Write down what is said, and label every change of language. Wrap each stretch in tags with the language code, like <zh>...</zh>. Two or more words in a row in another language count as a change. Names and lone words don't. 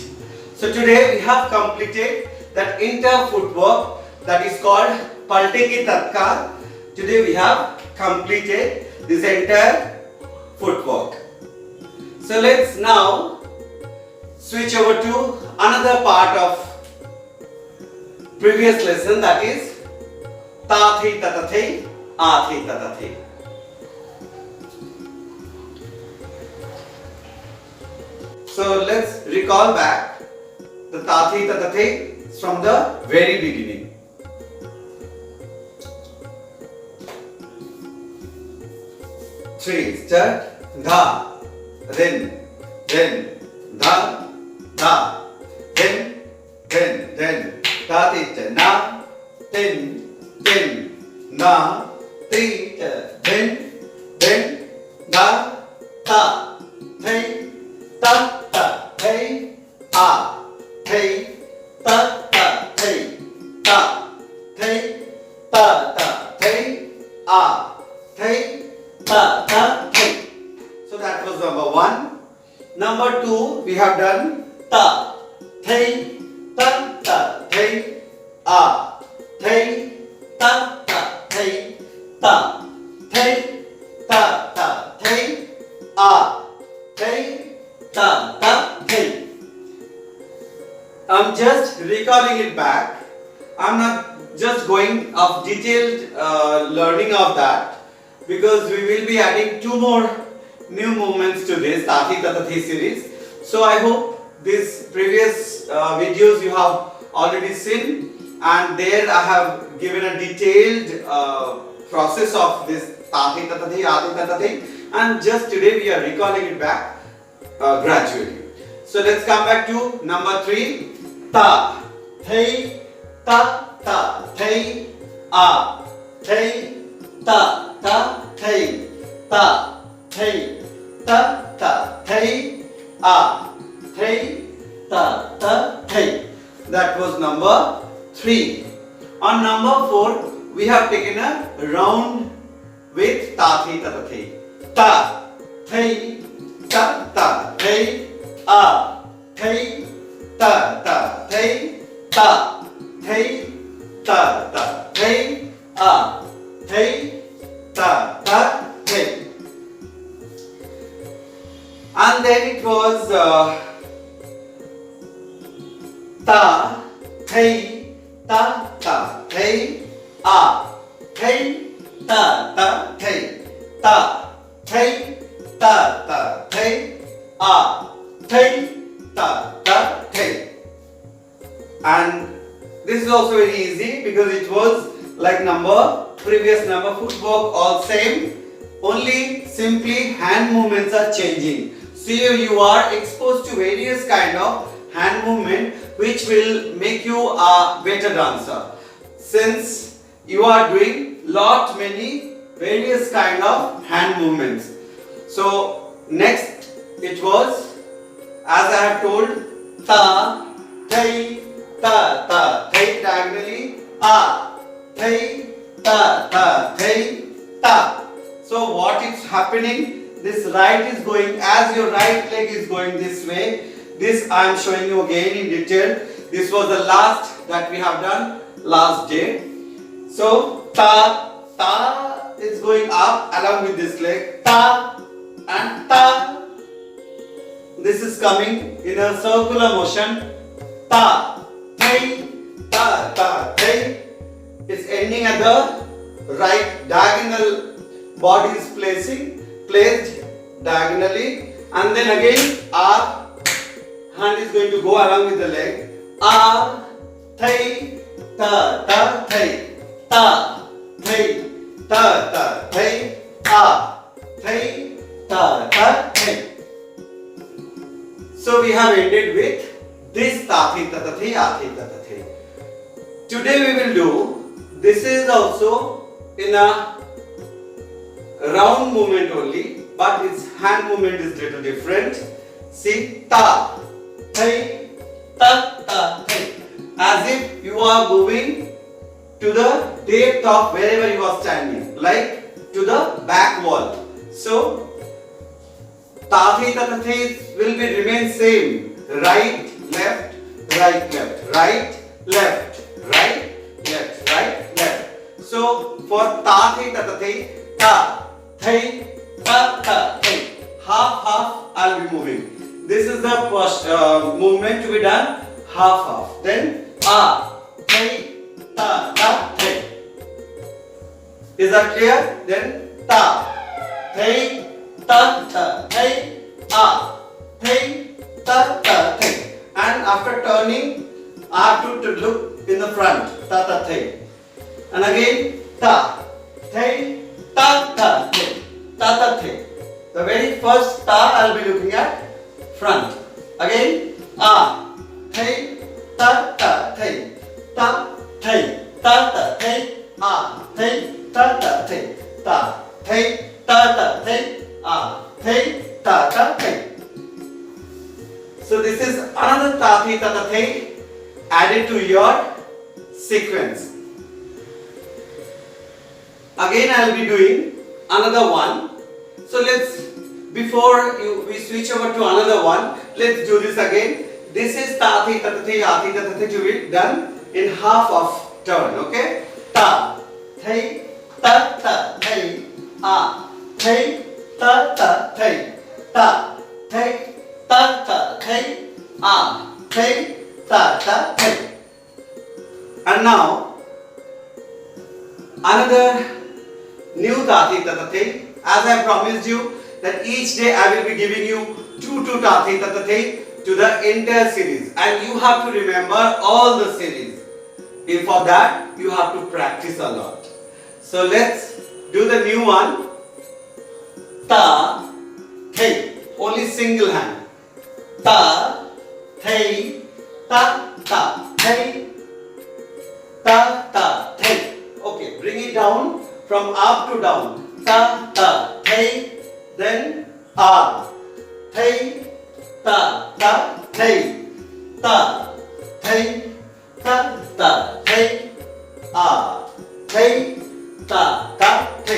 <en>So today we have completed that entire footwork that is called Palte Ki Tatkar. Today we have completed this entire footwork. So let's now switch over to another part of previous lesson, that is Ta Thi Ta Ta Thi, A Thi Ta Ta Thi. So let's recall back the Ta Thi Ta Ta Thi from the very beginning. Three, start. Dha, then, dha, dha, then, ta ti ta na, then, na, ti ta, then, da, ta, thi, ta ta thei a thei ta ta thei ta thei ta ta thei a thei ta ta thei. So that was number 1. Number 2 we have done ta thei ta ta thei a thei ta ta thei ta thei ta ta thei a thei ta ta thei. I'm just recalling it back. I'm not just going of detailed learning of that, because we will be adding 2 more new movements to this Tathi Tata Thi series. So I hope these previous videos you have already seen, and there I have given a detailed process of this Tathi Tata Thi, Ati Tata Thi, and just today we are recalling it back gradually. So let's come back to number 3. Ta thei ta ta thei a thei ta ta thei ta thei ta ta thei a thei ta ta thei. That was number 3. On number 4 we have taken a round with ta thi ta ta thei. Ta thei ta ta thei a thei ta ta thei ta thei ta ta thei a thei ta ta thei. And then it was ta thei ta ta thei a thei ta ta thei ta thei ta ta thei a thei ta ta thei. And this is also very easy because it was like previous number, footwork all same, only simply hand movements are changing. So you are exposed to various kind of hand movement which will make you a better dancer, since you are doing many various kind of hand movements. So next it was, as I have told, ta thei ta ta thei diagonally, a thei ta ta thei ta. So what is happening, this right is going, as your right leg is going this way, this I am showing you again in detail. This was the last that we have done last day. So ta ta is going up along with this leg, ta and ta. This is coming in a circular motion, ta thei ta ta thei. It's ending at the right diagonal, body is placed diagonally, and then again our hand is going to go along with the leg, a thei ta ta thei ta thei ta ta thei a thei ta ta thei. So we have ended with this Tathi Tata Thi, Ati Tata Thi. Today we will do, this is also in a round movement only, but its hand movement is little different. See, ta thei ta ta thei, as if you are moving to the depth of wherever you are standing, like to the back wall. So Tathi Tata Thi will be remain same, right left right left right left right left right left. So for Tathi Tata Thi, ta thei ta ta thei, half I'll be moving. This is the first movement to be done, half. Then a thei ta ta thei. Is that clear? Then ta thei ta ta thei a thei ta ta thei. And after turning, I have to look in the front, ta ta thei. And again ta thei ta ta thei ta ta thei. The very first ta I will be looking at front. Again a thei ta ta thei ta thei ta ta thei a thei ta ta thei ta thei ta ta thei a thei ta ta thei. So this is another ta thi ta ta thi added to your sequence. Again I will be doing another one. So before we switch over to another one, let's do this again. This is ta thi ta ta thi to be done in half of turn. Okay? Ta thi ta ta thi a thi ta ta thi ta thi ta ta thi a thi ta ta thi. And now another new ta thi ta ta thi. As I promised you that each day I will be giving you two ta thi ta ta thi to the entire series, and you have to remember all the series. And for that you have to practice a lot. So let's do the new one. Ta thi, only single hand. Ta thi ta ta thi ta ta thi. Okay, bring it down from up to down. Ta ta thi, then a thi ta ta thi ta thi ta ta thi a thi ta ta thi.</en>